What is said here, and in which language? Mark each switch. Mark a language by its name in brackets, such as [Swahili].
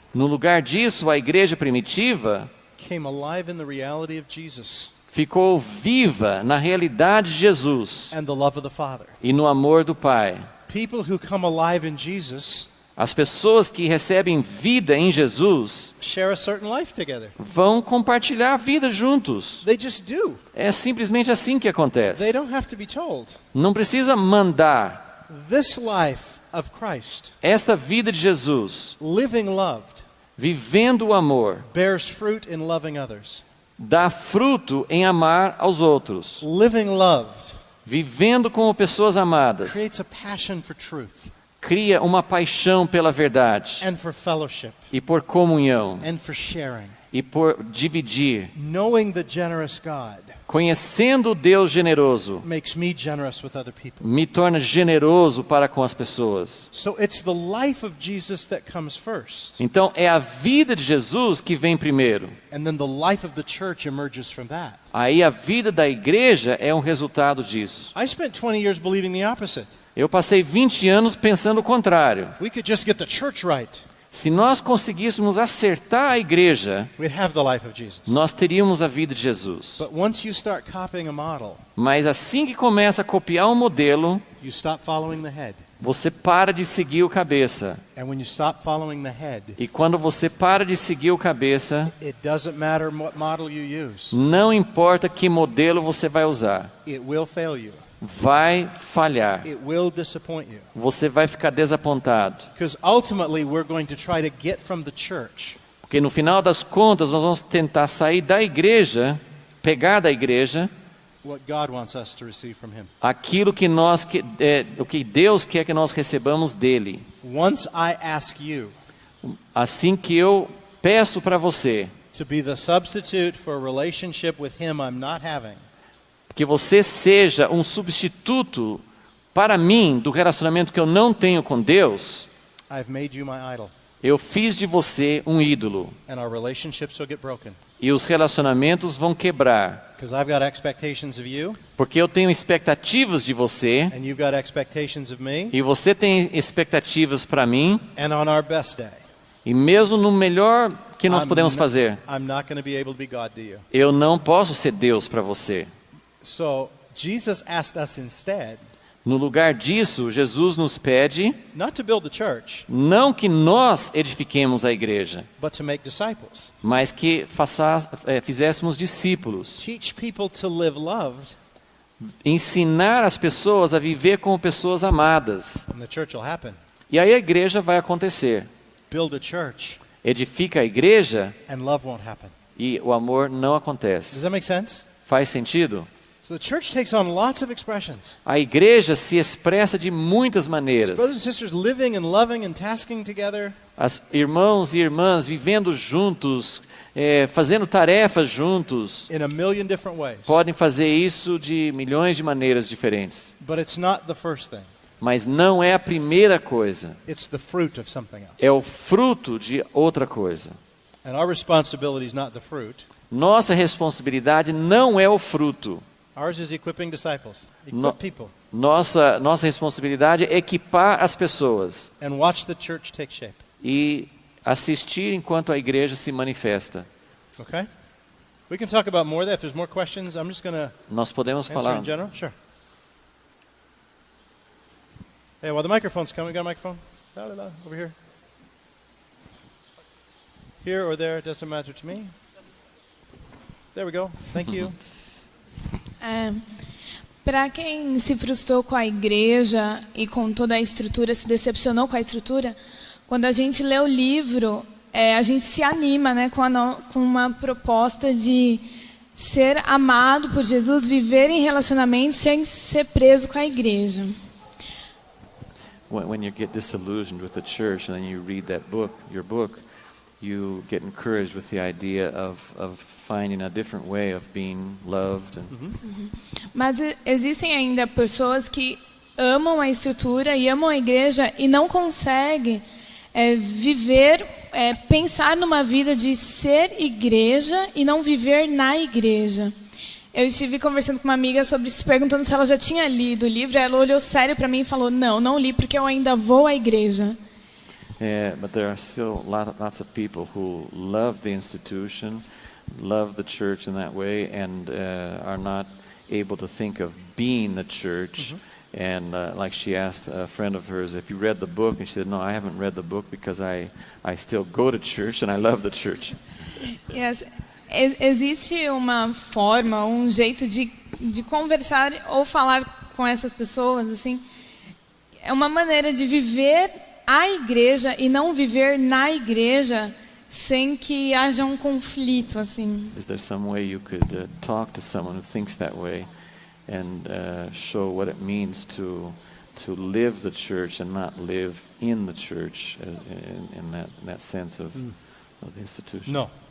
[Portuguese] No lugar disso, a igreja primitiva [English] came alive in the reality of Jesus [Portuguese] ficou viva na realidade de Jesus [English] and the love of the Father. [Portuguese] e no amor do Pai. [English] People who come alive in Jesus [Portuguese] As pessoas que recebem vida em Jesus [English] share a certain life together. [Portuguese] vão compartilhar a vida juntos. [English] They just do. [Portuguese] É simplesmente assim que [English] They [Portuguese] acontece. [English] don't have to be told. [Portuguese] Não precisa mandar. [English] This life of Christ, [Portuguese] Esta vida de Jesus, [English] living loved, [Portuguese] vivendo o amor, [English] bears fruit in loving others. [Portuguese] dá fruto em amar aos outros. [English] Living loved [Portuguese] Vivendo como pessoas amadas, [English] creates a passion for truth [Portuguese] cria uma paixão pela verdade [English] and for fellowship [Portuguese] e por comunhão [English] and for sharing. [Portuguese] e por dividir. [English] Knowing the generous God [Portuguese] Conhecendo o Deus generoso, [English] makes me generous with other people. [Portuguese] me torna generoso para com as pessoas. [English] So it's the life of Jesus that comes first. [Portuguese] Então é a vida de Jesus que vem primeiro. [English] And then the life of the church emerges from that. [Portuguese] Aí a vida da igreja é um resultado disso. [English] I spent 20 years believing the opposite. [Portuguese] Eu passei 20 anos pensando o contrário. [English] If we could just get the church right, [Portuguese] Se nós conseguíssemos acertar a igreja, [English] we'd have the life of Jesus. [Portuguese] nós teríamos a vida de Jesus. [English] But once you start copying a model, [Portuguese] Mas assim que começa a copiar um modelo, [English] you stop following the head. [Portuguese] você para de seguir o cabeça. [English] And when you stop following the head, [Portuguese] E quando você para de seguir o cabeça, [English] it doesn't matter what model you use. [Portuguese] não importa que modelo você vai usar, [English] It will fail you. [Portuguese] vai falhar. [English] It will disappoint you. [Portuguese] Você vai ficar desapontado. [English] Because ultimately we're going to try to get from the church [Portuguese] Porque no final das contas, nós vamos tentar sair da igreja, pegar da igreja, [English] what God wants us to receive from him. [Portuguese] aquilo que o que Deus quer que nós recebamos dele. [English] Once I ask you [Portuguese] Assim que eu peço para você [English] to be the substitute for a relationship with him I'm not having, [Portuguese] que você seja um substituto para mim do relacionamento que eu não tenho com Deus, [English] I've made you my idol. [Portuguese] eu fiz de você um ídolo. [English] And our relationships will get broken. [Portuguese] E os relacionamentos vão quebrar. [English] Because I've got expectations of you, [Portuguese] Porque eu tenho expectativas de você, [English] and you've got expectations of me, [Portuguese] e você tem expectativas para mim, [English] and on our best day, [Portuguese] e mesmo no melhor que nós podemos fazer, [English] I'm not going to be able to be God to you. [Portuguese] eu não posso ser Deus para você. [English] So Jesus asked us instead [Portuguese] No lugar disso, Jesus nos pede [English] not to build the church, [Portuguese] não que nós edifiquemos a igreja, [English] but to make disciples. [Portuguese] mas que fizéssemos discípulos. [English] Teach people to live loved, [Portuguese] Ensinar as pessoas a viver como pessoas amadas. [English] and the church will happen. [Portuguese] E aí a igreja vai acontecer. [English] Build a church, [Portuguese] Edifica a igreja [English] and love won't happen. [Portuguese] e o amor não [English] Does [Portuguese] acontece. [English] that make sense? [Portuguese] Faz sentido? [English] So the church takes on lots of expressions. [Portuguese] A igreja se expressa de muitas maneiras. [English] Brothers and sisters living and loving and tasking together. [Portuguese] As irmãos e irmãs vivendo juntos, fazendo tarefas juntos, [English] In a million different ways. [Portuguese] podem fazer isso de milhões de maneiras diferentes. [English] But it's not the first thing. [Portuguese] Mas não é a primeira coisa. [English] It's the fruit of something else. [Portuguese] É o fruto de outra coisa. [English] And our responsibility is not the fruit. [Portuguese] Nossa responsabilidade não é o fruto. [English] Ours is equipping disciples. Equip [Portuguese] No- [English] people. [Portuguese] Nossa responsabilidade é equipar as pessoas [English] And watch the church take shape. [Portuguese] e assistir enquanto a igreja se manifesta. [English] Okay? We can talk about more of that. If there's more questions, I'm just going to [Portuguese] Nós podemos [English] answer [Portuguese] falar. [English] in general. Sure. Hey, while the microphone's coming, we got a microphone? La, la, la, over here. Here or there, it doesn't matter to me. There we go. Thank you. [Portuguese] Para quem se frustrou com a igreja e com toda a estrutura, se decepcionou com a estrutura, quando a gente lê o livro, a gente se anima, né, com uma proposta de ser amado por Jesus, viver em relacionamento sem ser preso com a igreja. [English] When you get disillusioned with the church and then you read that book, your book, you get encouraged with the idea of finding a different way of being loved. [Portuguese] Mas existem ainda pessoas que amam a estrutura e amam a igreja e não conseguem viver, pensar numa vida de ser igreja e não viver na igreja. Eu estive conversando com uma amiga se perguntando se ela já tinha lido o livro. Ela olhou sério para mim e falou: não li porque eu ainda vou à igreja. [English] But there are still lots of people who love the institution, love the church in that way, and are not able to think of being the church. And like she asked a friend of hers, "Have you read the book?" And she said, "No, I haven't read the book because I still go to church and I love the church." Yes. [Portuguese] Existe uma forma, um jeito de conversar ou falar com essas pessoas, assim. É uma maneira de viver a igreja e não viver na igreja sem que haja um conflito, assim. [English] Is there some way you could talk to someone who thinks that way and show what it means to live the church and not live in the church in that sense of the institution? No.